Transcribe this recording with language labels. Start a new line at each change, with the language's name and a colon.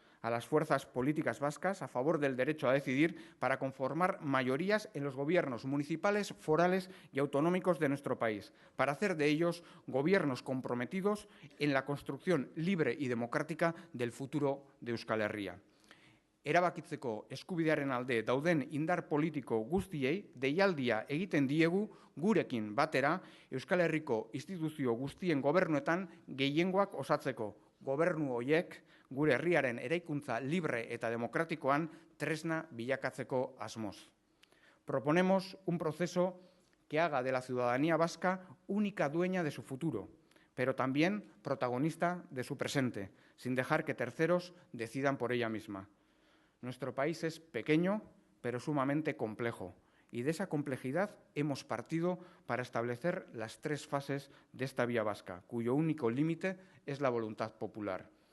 Spanish: a las fuerzas políticas vascas a favor del derecho a decidir para conformar mayorías en los gobiernos municipales, forales y autonómicos de nuestro país, para hacer de ellos gobiernos comprometidos en la construcción libre y democrática del futuro de Euskal Herria.
Basque: Erabakitzeko eskubidearen alde dauden indar politiko guztiei deialdia egiten diegu gurekin batera Euskal Herriko instituzio guztien gobernuetan gehiengoak osatzeko. Gobernu horiek gure herriaren eraikuntza libre eta demokratikoan tresna bilakatzeko asmoz.
Spanish: Proponemos un proceso que haga de la ciudadanía vasca única dueña de su futuro, pero también protagonista de su presente, sin dejar que terceros decidan por ella misma. Nuestro país es pequeño, pero sumamente complejo, y de esa complejidad hemos partido para establecer las 3 fases de esta vía vasca, cuyo único límite es la voluntad popular.